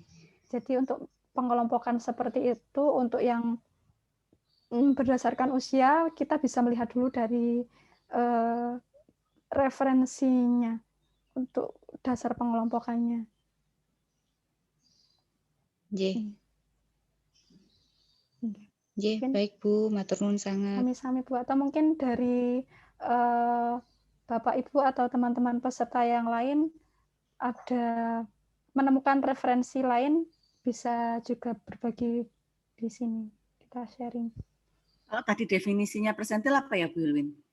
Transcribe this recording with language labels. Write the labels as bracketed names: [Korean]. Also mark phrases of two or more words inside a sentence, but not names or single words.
[Indonesian] Jadi untuk pengelompokan seperti itu, untuk yang berdasarkan usia, kita bisa melihat dulu dari referensinya untuk dasar pengelompokannya. Baik Bu, [Javanese] matur nuwun [Indonesian] sangat. Sami-sami Bu, atau mungkin dari Bapak Ibu atau teman-teman peserta yang lain ada menemukan referensi lain, bisa juga berbagi di sini, kita sharing. Kalau tadi definisinya persentil apa ya Bu Ilwin?